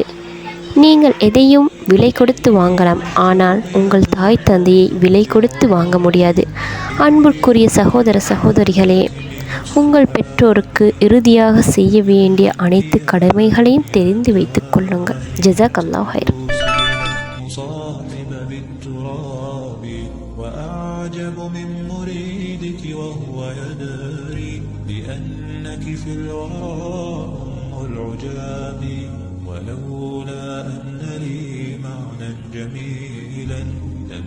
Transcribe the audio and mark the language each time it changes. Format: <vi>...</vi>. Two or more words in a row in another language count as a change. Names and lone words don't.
<ta>நீங்கள் எதையும் விலை கொடுத்து வாங்கலாம், ஆனால் உங்கள் தாய் தந்தையை விலை கொடுத்து வாங்க முடியாது. அன்புக்குரிய சகோதர சகோதரிகளே, உங்கள் பெற்றோருக்கு இறுதியாக செய்ய வேண்டிய அனைத்து கடமைகளையும் தெரிந்து வைத்துக் கொள்ளுங்கள்.</ta> <ar>جزاك الله خير. وأعجب من مريدك وهو يدري بأنك في الورى أم العجاب ولولا أن لي معنى جميلا</ar>